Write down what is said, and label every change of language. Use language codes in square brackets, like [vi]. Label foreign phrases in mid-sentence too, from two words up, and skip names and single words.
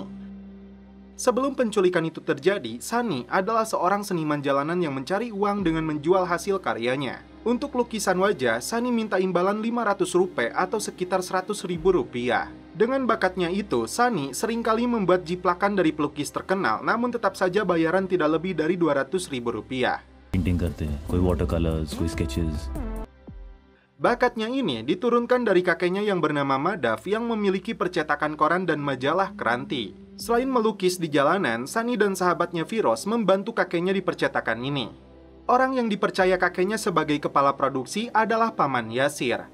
[id] Sebelum penculikan itu terjadi, Sunny adalah seorang seniman jalanan yang mencari uang dengan menjual hasil karyanya. Untuk lukisan wajah, Sunny minta imbalan 500 rupiah atau sekitar 100.000 rupiah. Dengan bakatnya itu, Sunny seringkali membuat jiplakan dari pelukis terkenal, namun tetap saja bayaran tidak lebih dari 200.000 rupiah. [hi] पेंटिंग करते हैं, कोई [en] water colours, [hi] कोई स्केचेस. [id] Bakatnya ini diturunkan dari kakeknya yang bernama Madaf yang memiliki percetakan koran dan majalah Kranti. Selain melukis di jalanan, Sunny dan sahabatnya Firoz membantu kakeknya di percetakan ini. Orang yang dipercaya kakeknya sebagai kepala produksi adalah Paman Yasir.